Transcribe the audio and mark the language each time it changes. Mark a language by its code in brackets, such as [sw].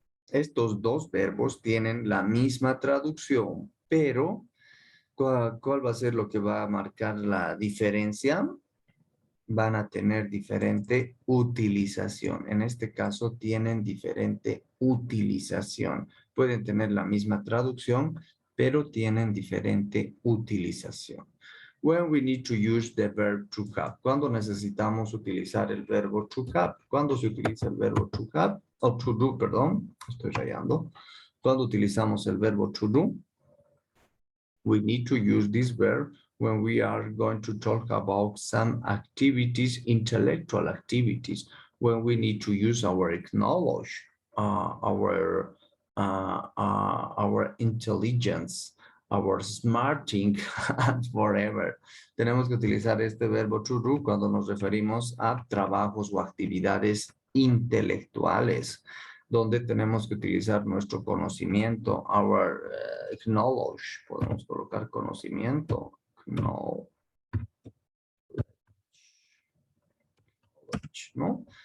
[es] Estos dos verbos tienen la misma traducción, pero ¿cuál va a ser lo que va a marcar la diferencia? Van a tener diferente utilización. En este caso tienen diferente utilización. Pueden tener la misma traducción, pero tienen diferente utilización. [en] When we need to use the verb to have. [es] Cuando necesitamos utilizar el verbo to have. ¿Cuándo se utiliza el verbo to have? O to do, perdón. Estoy rayando. Cuando utilizamos el verbo [en] to do, we need to use this verb when we are going to talk about some activities, intellectual activities, when we need to use our knowledge, our intelligence, our smarting and forever. [es] Tenemos que utilizar este verbo to do cuando nos referimos a trabajos o actividades intelectuales, donde tenemos que utilizar nuestro conocimiento, [en] our knowledge. [es] Podemos colocar conocimiento, knowledge, ¿no?